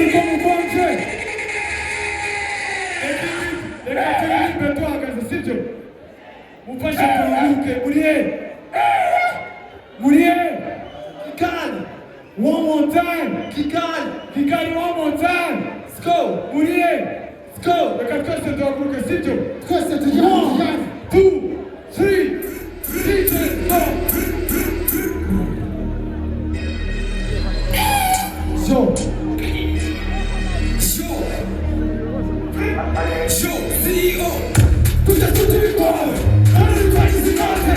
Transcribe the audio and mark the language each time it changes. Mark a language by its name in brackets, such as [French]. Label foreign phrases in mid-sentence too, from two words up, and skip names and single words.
[Kinyarwanda] ugonje. Reka turirimbe tuhagaze sibyo? Mufashe turuhuke. Muriye. Kigali. [English] One more time. Kigali one more time. Let's go. Muriye. Let's go. [Kinyarwanda] Reka twese duhaguruke sibyo? Twese tujye mu Kigali. 2, 3, 4. [English] Show, CEO. Tuja tutulikole, nani zikate.